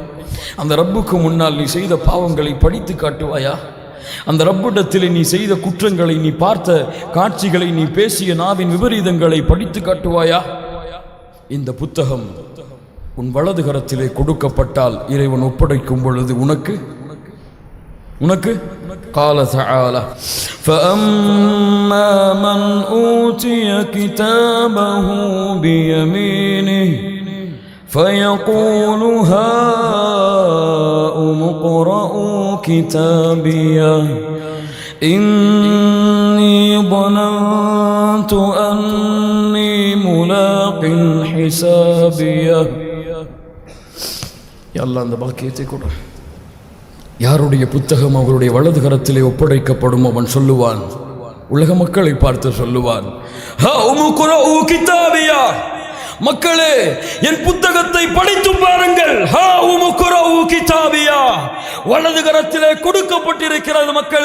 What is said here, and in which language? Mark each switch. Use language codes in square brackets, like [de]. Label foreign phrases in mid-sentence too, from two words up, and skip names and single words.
[ta] அந்த ரப்புக்கு முன்னால் நீ செய்த பாவங்களை படித்து காட்டுவாயா? அந்த ரப்பிடத்தில் நீ செய்த குற்றங்களை, நீ பார்த்த காட்சிகளை, நீ பேசிய நாவின் விபரீதங்களை படித்து காட்டுவாயா? இந்த புத்தகம் உன் வலது கரத்திலே கொடுக்கப்பட்டால் இறைவன் ஒப்படைக்கும் பொழுது உனக்கு [ar] قال تعالى فأما من أوتي كتابه بيمينه فيقول هاؤم اقرءوا كتابيه إني ظننت أني ملاق حسابيه. يا الله [ta] அந்த பாக்கியத்தை கொடு. யாருடைய புத்தகம் அவருடைய வலது கரத்திலே ஒப்படைக்கப்படும் அவன் சொல்லுவான், உலக மக்களை பார்த்து சொல்லுவான், மக்களே என் புத்தகத்தை படித்து பாருங்கள். வலது கரத்திலே கொடுக்கப்பட்டிருக்கிறது மக்களே.